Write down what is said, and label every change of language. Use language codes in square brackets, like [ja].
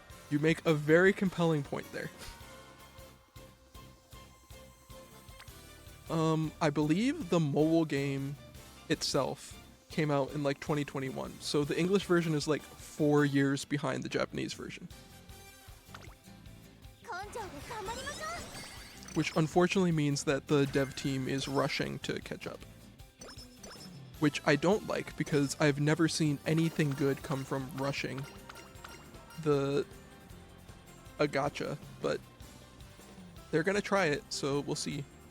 [en] You make a very compelling point there. I believe the mobile game itself came out in like 2021, so the English version is like 4 years behind the Japanese version. [ja] 根性で頑張りましょう [en] Which unfortunately means that the dev team is rushing to catch up. Which I don't like because I've never seen anything good come from rushing a gacha, but they're gonna try it, so we'll see.